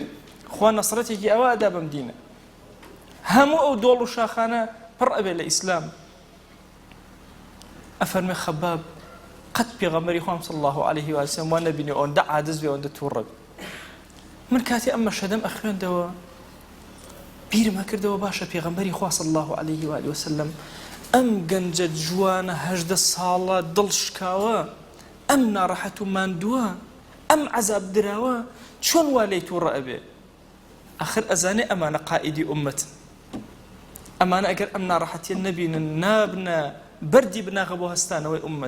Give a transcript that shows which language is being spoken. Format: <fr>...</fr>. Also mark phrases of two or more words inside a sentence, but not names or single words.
<ckb>خوا نەسرەتێکی ئەوە ئەدا بەم دینە، هەموو ئەو دۆڵ و شاخانە پڕ ئەبێ لە ئیسلام. ئەفەرمێ خەباب قەت پێغەمبەری خوام</ckb> <ar>صلی الله عليه وسلم</ar> <ckb>وان نبینی ئەوەندە عاجز بێ، ئەوەندە تووڕە بێ. من کاتی ئەمە شەدەم ئەخوێندەوە بیرم ئەکردەوە باشە پێغەمبەری خوا</ckb> <ar>صلی الله عليه وآله وسلم</ar> <ckb>ئەم گەنجە جوانە 18 ساڵە دڵ شکاوە، ئەم ناڕەحەت و ماندووە، ئەم عەزاب دراوە، چۆن وا لێی تووڕە ئەبێ؟ ئاخر ئەزانێ ئەمانە قائیدی ئومەتن، ئەمانە ئەگەر ئەم ناڕەحەتیە نەبینن نابنە بەردی بناغە بۆ هەستانەوەی ئومەت.</ckb>